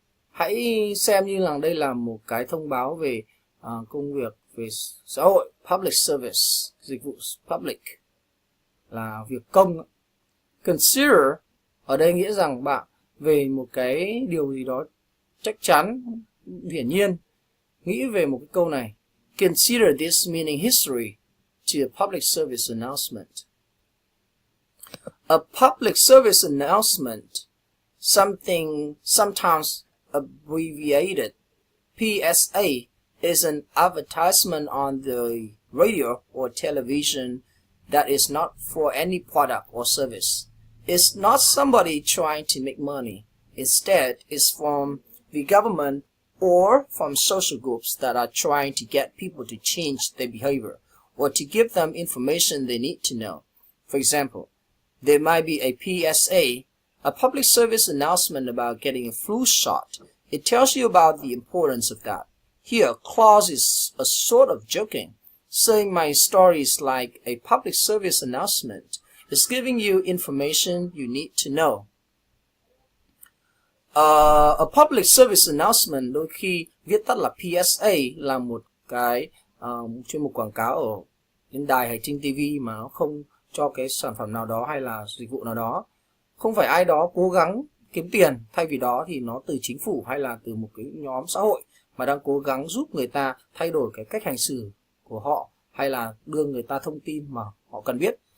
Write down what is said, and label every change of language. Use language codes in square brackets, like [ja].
[vi] Hãy xem như là đây là một cái thông báo về công việc về xã hội, public service, dịch vụ public, là việc công. Consider ở đây nghĩa rằng bạn về một cái điều gì đó chắc chắn, hiển nhiên. Nghĩ về một cái câu này. [en] Consider this meaning history to a public service announcement. A public service announcement, sometimes abbreviated PSA, is an advertisement on the radio or television that is not for any product or service. It's not somebody trying to make money. Instead, it's from the government or from social groups that are trying to get people to change their behavior or to give them information they need to know. For example, there might be a PSA, a public service announcement about getting a flu shot. It tells you about the importance of that. Here, clause is a sort of joking, saying my story is like a public service announcement. It's giving you information you need to know. [vi] A public service announcement đôi khi viết tắt là PSA là một cái chuyên mục quảng cáo ở trên đài hay trên TV mà nó không cho cái sản phẩm nào đó hay là dịch vụ nào đó. Không phải ai đó cố gắng kiếm tiền, thay vì đó thì nó từ chính phủ hay là từ một cái nhóm xã hội mà đang cố gắng giúp người ta thay đổi cái cách hành xử của họ hay là đưa người ta thông tin mà họ cần biết.